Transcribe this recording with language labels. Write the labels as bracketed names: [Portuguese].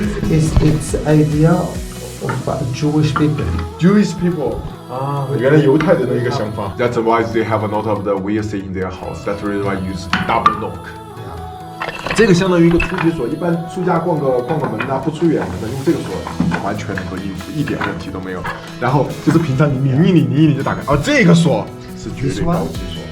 [English] it's idea of Jewish people. Jewish people. [Chinese] 啊，原来犹太人的一个想法。 [English] That's why they have a lot of the weird thing in their house. That's the reason why use double knock. [Chinese] 这个相当于一个出局锁，一般出家逛个门呐，不出远门的，用这个锁完全能够应付，一点问题都没有。然后就是平常你拧一拧就打开。哦，这个锁是绝对高级锁。